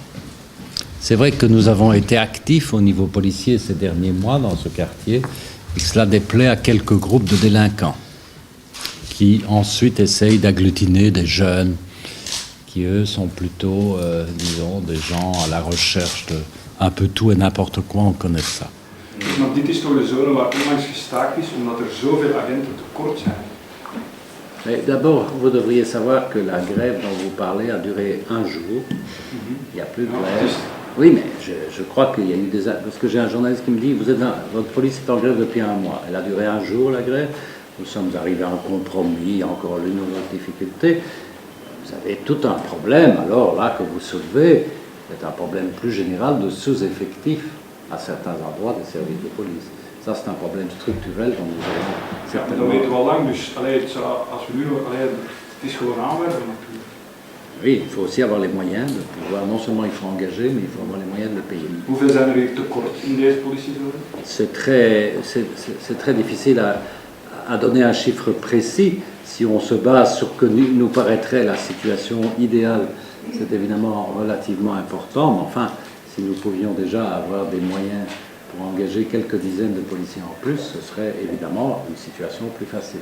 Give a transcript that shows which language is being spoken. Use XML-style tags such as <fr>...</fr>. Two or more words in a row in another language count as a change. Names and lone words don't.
<fr>C'est vrai que nous avons été actifs au niveau policier ces derniers mois dans ce quartier, et cela déplaît à quelques groupes de délinquants qui ensuite essayent d'agglutiner des jeunes qui, eux, sont plutôt, disons, des gens à la recherche de un peu tout et n'importe quoi, on connaît ça.</fr> <nl>Maar dit is toch de zone waar onlangs gestaakt is, omdat er zoveel agenten tekort zijn.</nl> <fr>D'abord, vous devriez savoir que la grève dont vous parlez a duré un jour. Il n'y a plus de grève. Oui, mais je crois qu'il y a eu des... Parce que j'ai un journaliste qui me dit, votre police est en grève depuis un mois. Elle a duré un jour, la grève. Nous sommes arrivés à un compromis, encore l'une ou l'autre difficulté. Vous avez tout un problème, alors là, que vous soulevez, c'est un problème plus général de sous-effectif à certains endroits des services de police. Ça, c'est un problème structurel dont nous allons certainement...</fr> <nl>Dat weten we al lang, dus als we nu... Het is gewoon aanwerven natuurlijk.</nl> <fr>Oui, il faut aussi avoir les moyens de pouvoir, non seulement il faut engager, mais il faut avoir les moyens de le payer.</fr> <nl>Hoeveel zijn er hier tekort in deze politiezone?</nl> <fr>C'est très difficile à donner un chiffre précis. Si on se base sur ce que nous paraîtrait la situation idéale, c'est évidemment relativement important, mais enfin, si nous pouvions déjà avoir des moyens pour engager quelques dizaines de policiers en plus, ce serait évidemment une situation plus facile.</fr>